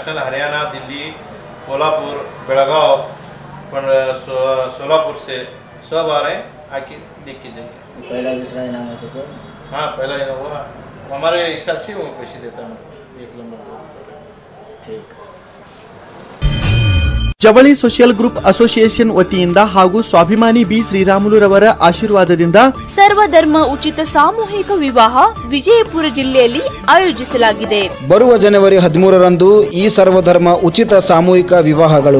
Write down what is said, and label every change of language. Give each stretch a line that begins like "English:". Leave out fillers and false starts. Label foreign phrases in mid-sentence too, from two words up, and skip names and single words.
Hindi: नेशनल हरियाणा, दिल्ली, कोल्हापुर, बेलगांव, सोलापुर से सब आ रहे हैं। आके देख के जाइए। पहला दूसरा इनाम है तो? हाँ, पहला इनाम वो हमारे हिसाब से वो पैसे देता है। 1 नंबर 2 ठीक।
Kannada: ಜವಳಿ ಸೋಷಿಯಲ್ ಗ್ರೂಪ್ ಅಸೋಸಿಯೇಷನ್ ವತಿಯಿಂದ ಹಾಗೂ ಸ್ವಾಭಿಮಾನಿ ಬಿ ಶ್ರೀರಾಮುಲುರವರ ಆಶೀರ್ವಾದದಿಂದ ಸರ್ವಧರ್ಮ ಉಚಿತ ಸಾಮೂಹಿಕ ವಿವಾಹ ವಿಜಯಪುರ ಜಿಲ್ಲೆಯಲ್ಲಿ ಆಯೋಜಿಸಲಾಗಿದೆ। ಬರುವ ಜನವರಿ 13ರಂದು ಈ ಸರ್ವಧರ್ಮ ಉಚಿತ ಸಾಮೂಹಿಕ ವಿವಾಹಗಳು